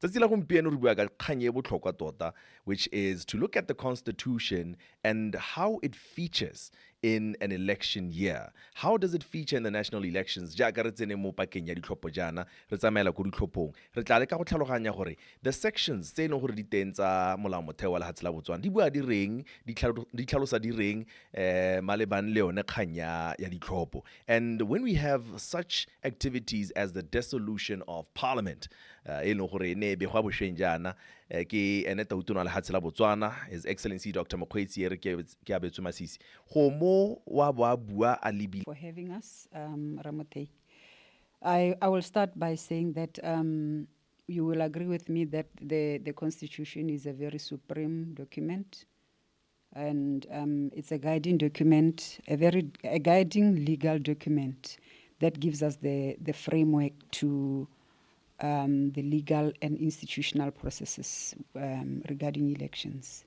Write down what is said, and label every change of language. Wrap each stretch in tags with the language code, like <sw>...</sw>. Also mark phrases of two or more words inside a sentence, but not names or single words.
<en>Which is to look at the Constitution and how it features in an election year. How does it feature in the national elections? The sections</en> <tn>tse gore di teng tsa molao motheo wa lefatshe la Botswana di bua di reng di tlhalosa di reng malebane le yone kgang ya ditlhopho.</tn> <en>And when we have such activities as the dissolution of parliament,</en> <tn>e leng gore ne be gwa bošweng jaana ke ene tautona lefatshe la Botswana,</tn> <en>His Excellency Dr.</en> <tn>Mokgweetsi ere ke abetswe masisi go mo wa bua a lebile</tn> <en>for having us, Ramotei. I will start by saying that you will agree with me that the Constitution is a very supreme document, and it's a guiding document, a guiding legal document that gives us the framework to the legal and institutional processes regarding elections.</en>